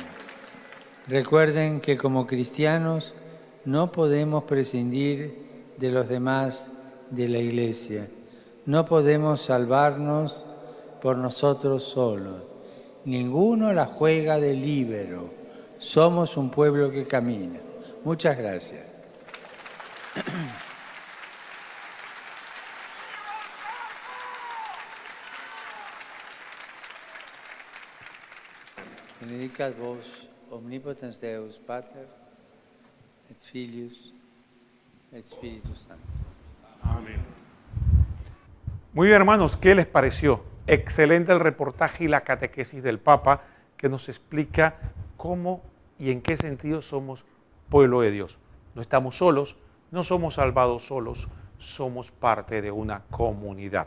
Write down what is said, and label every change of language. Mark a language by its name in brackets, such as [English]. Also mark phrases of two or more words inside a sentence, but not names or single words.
[Spanish] Recuerden que como cristianos no podemos prescindir de los demás de la Iglesia. No podemos salvarnos por nosotros solos. Ninguno la juega de líbero. Somos un pueblo que camina. Muchas gracias. [Latin] Benedicat vos omnipotens Deus, Pater, et Filius, et Spiritus Sanctus. Amén. [Spanish] Muy bien, hermanos, ¿qué les pareció? Excelente el reportaje y la catequesis del Papa que nos explica cómo y en qué sentido somos pueblo de Dios. No estamos solos, no somos salvados solos, somos parte de una comunidad.